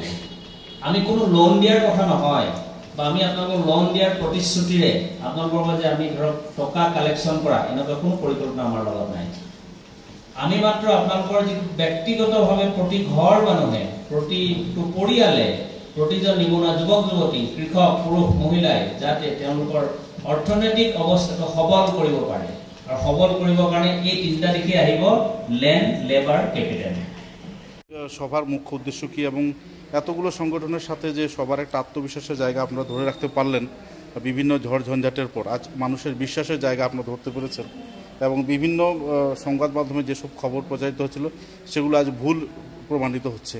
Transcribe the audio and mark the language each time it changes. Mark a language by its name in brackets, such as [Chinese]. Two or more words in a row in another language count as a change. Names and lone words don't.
[Assamese] আমি কোনো লোন দিয়াৰ কথা নহয়, বা আমি আপোনালোকক লোন দিয়াৰ প্ৰতিশ্ৰুতিৰে আপোনালোকৰ মাজে আমি ধৰক টকা কালেকশ্যন কৰা এনেকুৱা কোনো পৰিকল্পনা আমাৰ লগত নাই। আমি মাত্ৰ আপোনালোকৰ যিটো ব্যক্তিগতভাৱে প্ৰতি ঘৰ মানুহে, প্ৰতিটো পৰিয়ালে, প্ৰতিজন নিবনুৱা যুৱক যুৱতী, কৃষক পুৰুষ মহিলাই যাতে তেওঁলোকৰ অৰ্থনৈতিক অৱস্থাটো সবল কৰিব পাৰে। আর সবল করিব কারণে এই তিনটা দিকে আহিব [English] land, labour, capital. [Bangla] সবার মুখ্য উদ্দেশ্য কি এবং এতগুলো সংগঠনের সাথে যে সবার একটা আত্মবিশ্বাসের জায়গা আপনারা ধরে রাখতে পারলেন, বিভিন্ন ঝড় ঝঞ্ঝাটের পর আজ মানুষের বিশ্বাসের জায়গা আপনারা ধরতে পেরেছেন এবং বিভিন্ন সংবাদ মাধ্যমে যেসব খবর প্রচারিত হচ্ছিল সেগুলো আজ ভুল প্রমাণিত হচ্ছে।